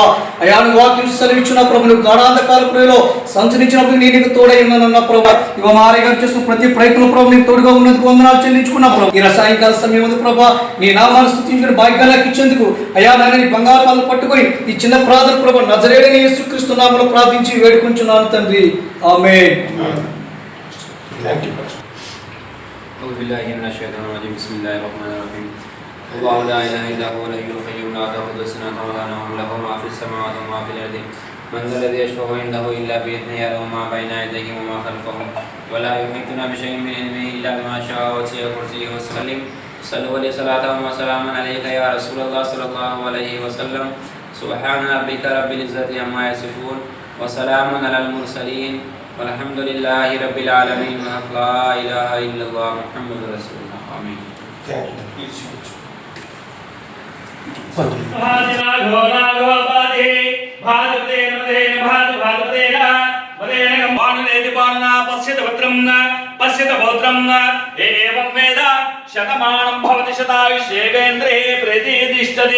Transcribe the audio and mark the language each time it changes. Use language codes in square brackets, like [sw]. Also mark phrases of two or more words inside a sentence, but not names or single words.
[te] అయ్యా నువ్వు వాక్యం సెలవిచ్చిన ప్రభు, నువ్వు గాఢాంధకార ప్రియలో సంచరించినప్పుడు నీ నీకు తోడై ఉన్నానన్న ప్రభా. ఇవ మారే గారు చేస్తున్న ప్రతి ప్రయత్నం ప్రభు నీకు తోడుగా ఉన్నందుకు వందనాలు చెల్లించుకున్నా ప్రభు. ఈ సాయంకాల సమయం ఉంది ప్రభా, నీ నామాన్ని స్తుతించిన భాగ్యాలకు ఇచ్చేందుకు అయ్యా నాయన నీ బంగారు పాలు పట్టుకొని ఈ చిన్న ప్రార్థన ప్రభు నజరేయుడైన యేసుక్రీస్తు నామములో ప్రార్థించి వేడుకుంటున్నాను తండ్రి. ఆమేన్. [ar] أعوذ بالله من الشيطان الرجيم بسم الله الرحمن الرحيم الله لا إله إلا هو الحي القيوم لا تأخذه سنة ولا نوم له ما في السماوات وما في الأرض من ذا الذي يشفع عنده إلا بإذنه يعلم ما بين يديه وما خلفه ولا يحيطون بشيء من علمه إلا بما شاء وسع كرسيه وسلم صلوا عليه صلاة وسلاما عليك يا رسول الله صلى الله عليه وسلم سبحان ربك رب العزة عما يصفون وسلام على المرسلين والحمد لله رب العالمين لا إله إلا الله محمد رسول الله آمين. [sa] పశ్యత భద్రం ఏవం వేద శతమానం భవతి శతాయుష్యేంద్రే ప్రతిష్టతి